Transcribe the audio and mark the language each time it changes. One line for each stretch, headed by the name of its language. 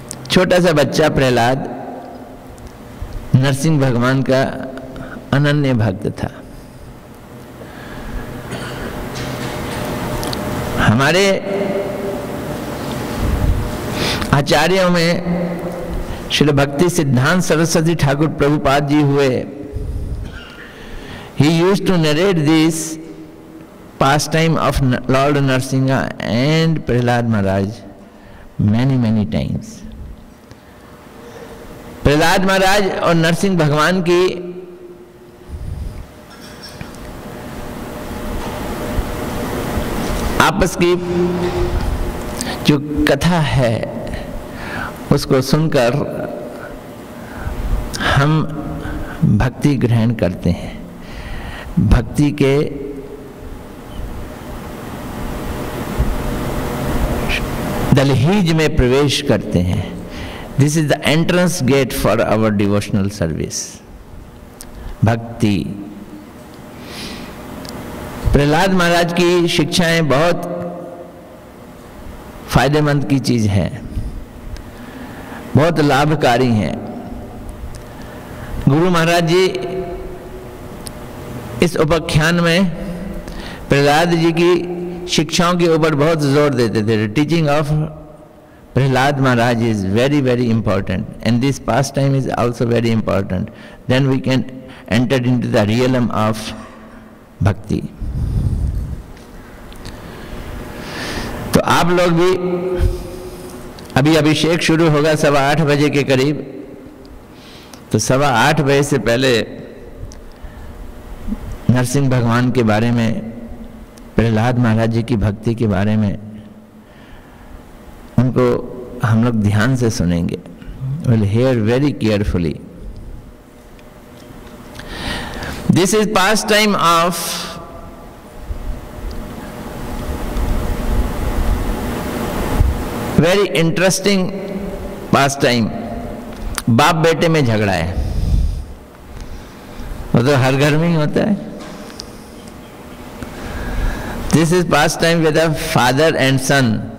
Hindi: छोटा सा बच्चा प्रहलाद नरसिंह भगवान का अनन्य भक्त था। हमारे आचार्यों में श्री भक्ति सिद्धांत सरस्वती ठाकुर प्रभुपाद जी हुए।
English: He used to narrate this pastime of Lord Narsinga and Prahlad Maharaj many times.
Hindi: Prahlad महाराज और नरसिंह भगवान की आपस की जो कथा है उसको सुनकर हम भक्ति ग्रहण करते हैं, भक्ति के दलहीज में प्रवेश करते हैं।
English: This is the entrance gate for our devotional service, bhakti.
Hindi: प्रहलाद महाराज की शिक्षाएं बहुत फायदेमंद की चीज है, बहुत लाभकारी हैं। गुरु महाराज जी इस उपाख्यान में प्रहलाद जी की शिक्षाओं के ऊपर बहुत जोर देते थे।
English: Teaching of Prahlad Maharaj is very important and this pastime is also very important. Then we can enter into the realm of bhakti.
Hindi: तो आप लोग भी अभी अभिषेक शुरू होगा 8:15 बजे के करीब, तो 8:15 बजे से पहले नरसिंह भगवान के बारे में, प्रहलाद महाराज जी की भक्ति के बारे में उनको हम लोग ध्यान से सुनेंगे।
English: We'll hear very carefully. This is pastime of very interesting pastime.
Hindi: बाप बेटे में झगड़ा है, वो तो हर घर में ही होता है।
English: This is pastime with a father and son.